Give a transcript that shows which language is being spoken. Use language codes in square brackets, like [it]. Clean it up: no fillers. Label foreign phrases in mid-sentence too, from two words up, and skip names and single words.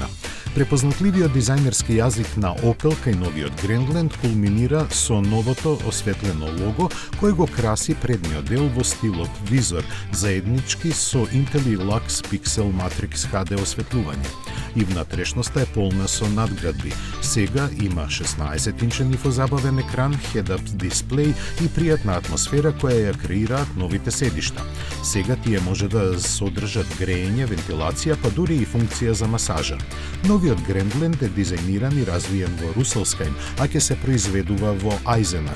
[mk] Препознатливиот дизајнерски јазик на Opel кај новиот Grandland кулминира со новото осветлено лого, кој го краси предниот дел во стилот визор, заеднички со Intel Lux Pixel Matrix HD осветлување. И внатрешноста е полна со надградби. Сега има 16-инчен инфозабавен екран, head-up дисплеј и пријатна атмосфера која ја креираат новите седишта. Сега тие може да содржат грејење, вентилација, па дури и функција за масажа. Новиот Grandland е дизајниран и развиен во Русселскајн, а ќе се произведува во Ајзенах.